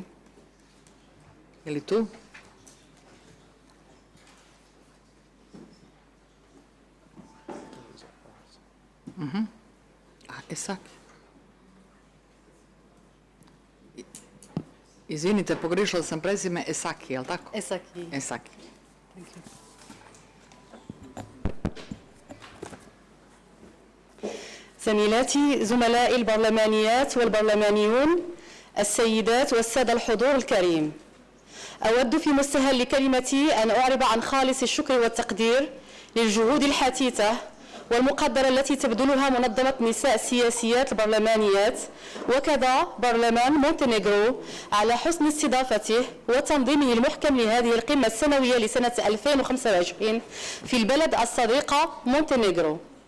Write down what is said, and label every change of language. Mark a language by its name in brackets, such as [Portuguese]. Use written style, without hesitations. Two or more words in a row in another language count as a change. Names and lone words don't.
[Bosnian] Je li tu? Esaki. Izvinite, pogriješila sam prezime Esaki, je li tako? Esaki. Esaki. [Arabic] زميلاتي زملائي البرلمانيات والبرلمانيون، السيدات والسادة الحضور الكريم، أود في مستهل كلمتي أن أعرب عن خالص الشكر والتقدير للجهود الحثيثة والمقدرة التي تبذلها منظمة نساء السياسيات البرلمانيات وكذا برلمان مونتينيغرو على حسن استضافته وتنظيمه المحكم لهذه القمة السنوية لسنة 2025 في البلد الصديقة مونتينيغرو.